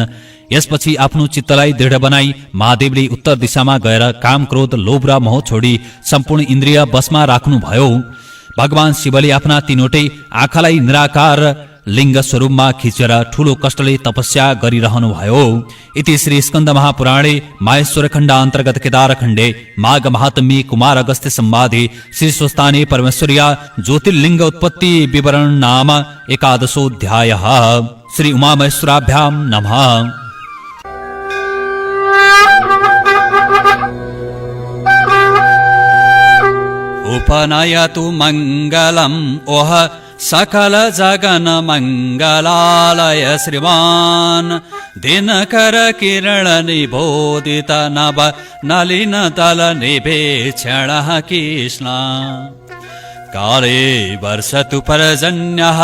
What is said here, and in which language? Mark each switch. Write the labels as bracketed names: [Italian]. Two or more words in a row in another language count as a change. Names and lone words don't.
[Nepali] यसपछि आफ्नो चित्तलाई दृढ बनाई महादेवले उत्तर दिशामा गएर काम, क्रोध, लोभ र मोह छोडी सम्पूर्ण इन्द्रिय बसमा राख्नुभयो। भगवान शिवले आफ्ना तीनवटै आँखालाई निराकार लिङ्ग स्वरूपमा खिचेर ठूलो कष्टले तपस्या गरिरहनु भयो। [Sanskrit] इति श्री स्कन्द महापुराणे माहेश्वर खण्ड अन्तर्गत केदार खण्डे माघ महात्म्ये कुमार अगस्त्य संवादे श्री स्वस्थाने परमेश्वर्या ज्योतिर्लिङ्ग उत्पत्ति विवरण नाम 11 श्री उमामहेश्वराभ्यां नमः। उपनयतु मङ्गलम् ओह सकल जगन मङ्गलालय श्रीमान् दिनकर किरण निबोधित नभ नलिन तल निभेक्षण कृष्ण काले वर्षतु पर्जन्यः